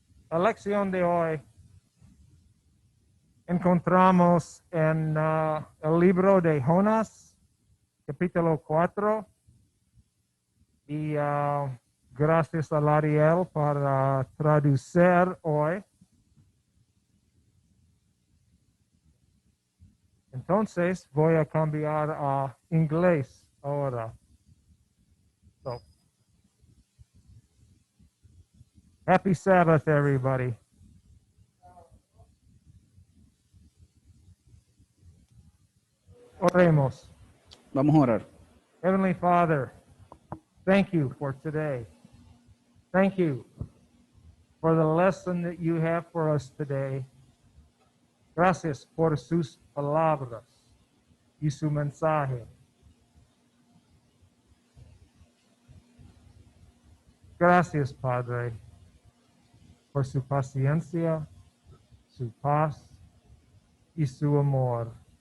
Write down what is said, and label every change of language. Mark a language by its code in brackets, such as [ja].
[es] La lección de hoy encontramos en el libro de Jonás, capítulo 4, y gracias a Lariel para traducir hoy. Entonces voy a cambiar a inglés ahora. [en] So, happy Sabbath, everybody. [es] Oremos. Vamos a orar. [en] Heavenly Father, thank you for today. Thank you for the lesson that you have for us today. [es] Gracias por sus palabras y su mensaje. Gracias, Padre, por su paciencia, su paz y su amor.